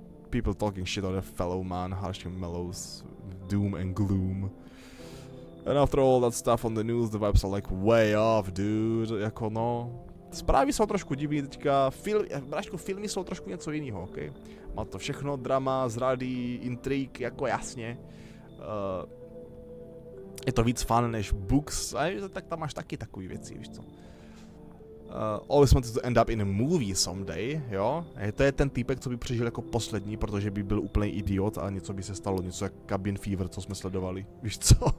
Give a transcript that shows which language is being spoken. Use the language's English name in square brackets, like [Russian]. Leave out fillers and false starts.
[English] People talking shit on their fellow man, harshly mellows, doom and gloom. And after all that stuff on the news, the vibes are like way off, dude. [Czech] Jako no. Zprávy jsou trošku divný teďka, filmy jsou trošku něco jiného, ok? Má to všechno, drama, zrady, intrik, jako jasně. Je to víc fun než books, a tak tam máš taky takový věci, víš co. [English] Always wanted to end up in a movie someday, jo? [Czech] To je ten týpek, co by přežil jako poslední, protože by byl úplný idiot a něco by se stalo, něco jak Cabin Fever, co jsme sledovali, víš co?